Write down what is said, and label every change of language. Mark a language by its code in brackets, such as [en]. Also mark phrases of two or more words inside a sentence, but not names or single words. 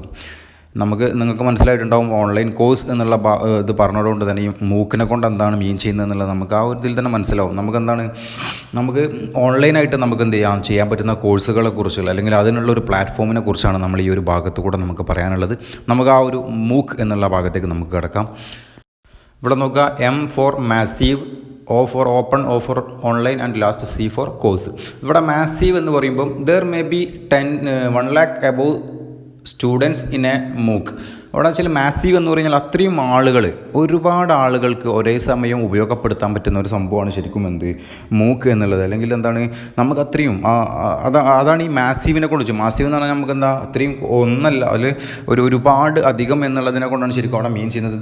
[ml] നിങ്ങൾക്ക് മനസ്സിലായിട്ടുണ്ടാവും [en] online course [ml] എന്നുള്ള ഇത് പറഞ്ഞതുകൊണ്ട് തന്നെ ഈ മൂക്കിനെ കൊണ്ട് എന്താണ് മീൻ ചെയ്യുന്നത് എന്നുള്ളത് നമുക്ക് ആ ഒരു ഇതിൽ തന്നെ മനസ്സിലാവും. നമുക്ക് ഓൺലൈനായിട്ട് നമുക്ക് ചെയ്യാൻ പറ്റുന്ന കോഴ്സുകളെ കുറിച്ചുള്ള അല്ലെങ്കിൽ അതിനുള്ള ഒരു പ്ലാറ്റ്ഫോമിനെ കുറിച്ചാണ് നമ്മൾ ഈ ഒരു ഭാഗത്ത് കൂടെ നമുക്ക് പറയാനുള്ളത്. നമുക്ക് ആ ഒരു മൂക്ക് എന്നുള്ള ഭാഗത്തേക്ക് നമുക്ക് കിടക്കാം. ഇവിടെ നോക്കുക, [en] M for massive, O for open, O for online and last C for course. [ml] ഇവിടെ മാസീവ് എന്ന് പറയുമ്പം [en] there may be 1 lakh above students in a MOOC. [ml] അവിടെ വെച്ചാൽ മാസീവ് എന്ന് പറഞ്ഞാൽ അത്രയും ഒരുപാട് ആളുകൾക്ക് ഒരേ സമയം ഉപയോഗപ്പെടുത്താൻ പറ്റുന്ന ഒരു സംഭവമാണ് ശരിക്കും മൂക്ക് എന്നുള്ളത്. അല്ലെങ്കിൽ എന്താണ്, നമുക്ക് അത്രയും അതാണ് ഈ മാസീവിനെ കൊണ്ട് മാസീവ് എന്ന് പറഞ്ഞാൽ നമുക്ക് അത്രയും ഒന്നല്ല അതിൽ ഒരുപാട് അധികം എന്നുള്ളതിനെ കൊണ്ടാണ് ശരിക്കും അവിടെ മീൻ ചെയ്യുന്നത്.